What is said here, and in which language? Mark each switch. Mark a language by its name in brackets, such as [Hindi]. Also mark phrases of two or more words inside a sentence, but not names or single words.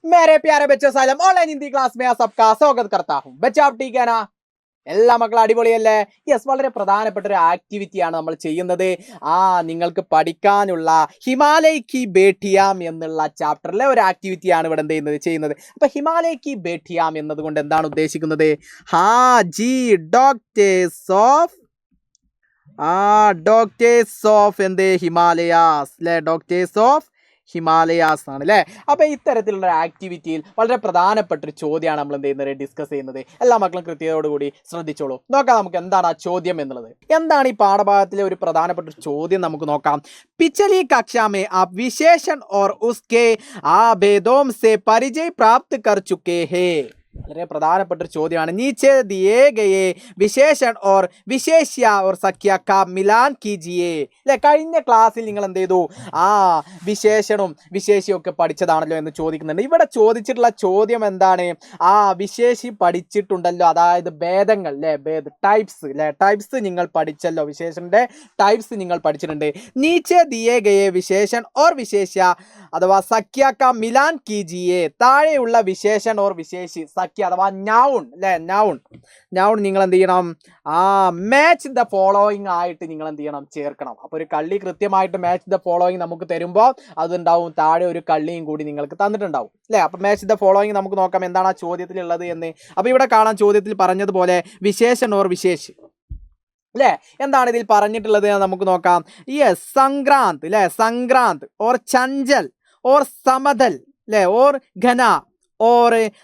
[Hindi] मेरे प्यारे बच्चों सालम ऑनलाइन हिंदी क्लास में सबका स्वागत करता हूं बच्चा आप ठीक है ना [Malayalam] എല്ലാ മക്കളും അടിപൊളിയല്ലേ യെസ് വളരെ പ്രധാനപ്പെട്ട ഒരു ആക്ടിവിറ്റിയാണ് നമ്മൾ ചെയ്യുന്നത് നിങ്ങൾക്ക് പഠിക്കാനുള്ള [Hindi] हिमालय की बेटियाँ [Malayalam] എന്നുള്ള ചാപ്റ്ററിലെ ഒരു ആക്ടിവിറ്റിയാണ് ഇവിടെ ചെയ്യുന്നത് അപ്പോൾ [Hindi] हिमालय की बेटियाँ [Malayalam] എന്നതുകൊണ്ട് എന്താണ് ഉദ്ദേശിക്കുന്നത് ജി [English] Doctors of Himalayas [Malayalam] അല്ലേ [English] Doctors of Himalayas [Malayalam] ആണ് അല്ലേ അപ്പോൾ ഇത്തരത്തിലുള്ള ആക്ടിവിറ്റിയിൽ വളരെ പ്രധാനപ്പെട്ട ഒരു ചോദ്യമാണ് നമ്മൾ ഡിസ്കസ് ചെയ്യുന്നത് എല്ലാ മക്കളും കൃത്യതയോടുകൂടി ശ്രദ്ധിച്ചോളൂ നോക്കാം നമുക്ക് എന്താണ് ആ ചോദ്യം എന്നുള്ളത് എന്താണ് ഈ പാഠഭാഗത്തിലെ ഒരു പ്രധാനപ്പെട്ട ചോദ്യം നമുക്ക് നോക്കാം [Hindi] पिछली कक्षा में आप विशेषण और उसके भेदों से परिचय प्राप्त कर चुके हैं [Malayalam] വളരെ പ്രധാനപ്പെട്ട ഒരു ചോദ്യമാണ് [Hindi] नीचे दिए गए विशेषण और विशेष्य और संख्या का मिलान कीजिए [Malayalam] അല്ലേ കഴിഞ്ഞ ക്ലാസ്സിൽ നിങ്ങൾ എന്ത് ചെയ്തു വിശേഷണവും വിശേഷ്യവും ഒക്കെ പഠിച്ചതാണല്ലോ എന്ന് ചോദിക്കുന്നുണ്ട് ഇവിടെ ചോദിച്ചിട്ടുള്ള ചോദ്യം എന്താണ് വിശേഷി പഠിച്ചിട്ടുണ്ടല്ലോ അതായത് ഭേദങ്ങൾ അല്ലേ ടൈപ്സ് അല്ലേ ടൈപ്സ് നിങ്ങൾ പഠിച്ചല്ലോ വിശേഷന്റെ ടൈപ്സ് നിങ്ങൾ പഠിച്ചിട്ടുണ്ട് [Hindi] नीचे दिए गए विशेषण और विशेष्य [Malayalam] അഥവാ സംഖ്യ [Hindi] का मिलान कीजिए [Malayalam] താഴെയുള്ള [Hindi] विशेषण और विशेष्य [Malayalam] സംഖ്യ അഥവാ നൗൺ അല്ലേ നൗൺ നിങ്ങൾ എന്ത് ചെയ്യണം [English] match the following [Malayalam] ആയിട്ട് നിങ്ങൾ എന്ത് ചെയ്യണം ചേർക്കണം അപ്പോൾ ഒരു കള്ളി കൃത്യമായിട്ട് [English] match the following [Malayalam] നമുക്ക് തരുമ്പോൾ അതുണ്ടാവും താഴെ ഒരു കള്ളിയും കൂടി നിങ്ങൾക്ക് തന്നിട്ടുണ്ടാവും അല്ലേ അപ്പോൾ [English] match the following [Malayalam] നമുക്ക് നോക്കാം എന്താണ് ആ ചോദ്യത്തിലുള്ളത് എന്ന് അപ്പോൾ ഇവിടെ കാണാൻ ചോദ്യത്തിൽ പറഞ്ഞതുപോലെ [Hindi] विशेषण और विशेष्य [Malayalam] അല്ലേ എന്താണ് ഇതിൽ പറഞ്ഞിട്ടുള്ളത് നമുക്ക് നോക്കാം യെസ് സംക്രാന്ത് അല്ലേ [Hindi] संक्रांत और चंचल और समतल [Malayalam] അല്ലേ [Hindi] और घन और